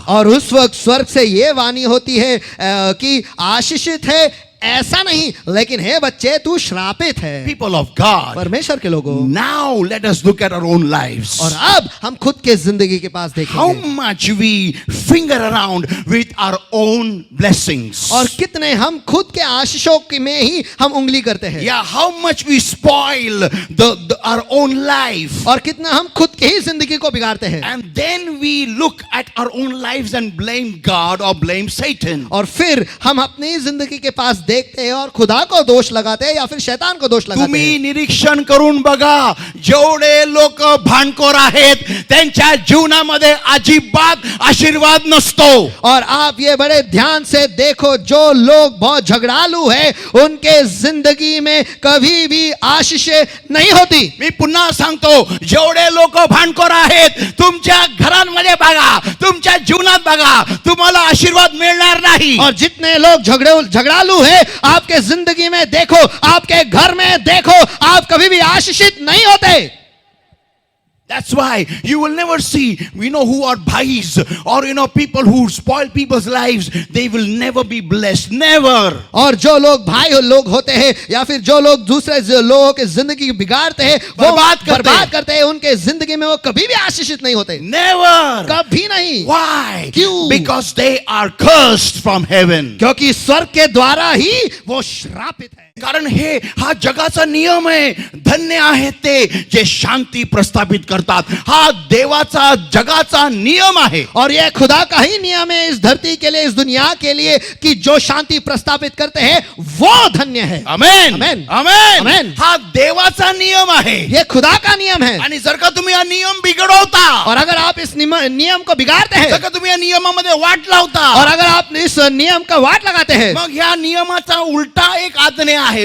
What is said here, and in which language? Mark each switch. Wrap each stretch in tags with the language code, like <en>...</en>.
<hi>और उस वक्त स्वर्ग से ये वाणी होती है कि आशीषित है, ऐसा नहीं, लेकिन हे बच्चे तू श्रापित है.</hi> <en>People of God,</en> <hi>परमेश्वर के लोगों.</hi> <en>now let us look at our own lives.</en> <hi>और अब हम खुद के जिंदगी के पास</hi> <en>How</en> <hi>देखेंगे</hi> <en>much we finger around with our own blessings.</en> <hi>और कितने हम खुद के आशीषों में ही हम उंगली करते हैं.</hi> <en>Yeah, how much we spoil our own life.</en> <hi>और कितना हम खुद की ही जिंदगी को बिगाड़ते हैं.</hi> <en>And then we look at our own lives and blame God or blame Satan.</en> <hi>और फिर हम अपनी जिंदगी के पास देखते हैं और खुदा को दोष लगाते हैं या फिर शैतान को दोष लगाते</hi> <mr>तुम्ही</mr> <hi>हैं.</hi> <mr>निरीक्षण करून बघा, जेवढे लोक भांडखोर आहेत त्यांच्या जीवनामध्ये अजिबात आशीर्वाद नसतो.</mr> <hi>और आप ये बड़े ध्यान से देखो, जो लोग बहुत झगड़ालू हैं उनके जिंदगी में कभी भी आशीष नहीं होती.</hi> <mr>मी पुन्हा सांगतो, जेवढे लोक भांडखोर आहेत तुमच्या घरांमध्ये बघा, तुमच्या जीवनात बघा, तुम्हाला आशीर्वाद मिळणार नाही.</mr> <hi>और जितने लोग झगड़ालू हैं आपके जिंदगी में देखो, आपके घर में देखो, आप कभी भी आशीषित नहीं होते.</hi> <en>That's why you will never see, who are bhais or people who spoil people's lives, they will never be blessed. Never.</en> <hi>और जो लोग भाई लोग होते हैं या फिर जो लोग दूसरे लोगों की जिंदगी बिगाड़ते हैं, वो बर्बाद करते हैं, उनके जिंदगी में वो कभी भी आशीषित नहीं होते.</hi> <en>Never.</en> <hi>कभी नहीं.</hi> <en>Why?</en> <hi>क्यों?</hi> <en>Because they are cursed from heaven.</en> <hi>क्योंकि स्वर्ग के द्वारा ही वो श्रापित है.</hi> <mr>कारण हा जगाचा नियम आहे. धन्य आहेत ते जे शांती प्रस्थापित करतात. हा देवाचा जगाचा नियम आहे.</mr> <hi>और यह खुदा का ही नियम है इस धरती के लिए, इस दुनिया के लिए, कि जो शांति प्रस्थापित करते हैं वो धन्य है. आमेन. आमेन. आमेन. आमेन.</hi> <mr>हा देवाचा नियम आहे.</mr> <hi>ये खुदा का नियम है.</hi> <mr>आणि जर का तुम्ही हा नियम बिघडवता,</mr> <hi>और अगर आप इस नियम को बिगाड़ते हैं,</hi> <mr>जर का तुम्ही या नियमामध्ये वाट लावता,</mr> <hi>और अगर आप इस नियम का वाट लगाते हैं,</hi> <mr>मग ह्या नियमाचा उलटा एक आज्ञा आहे.</mr>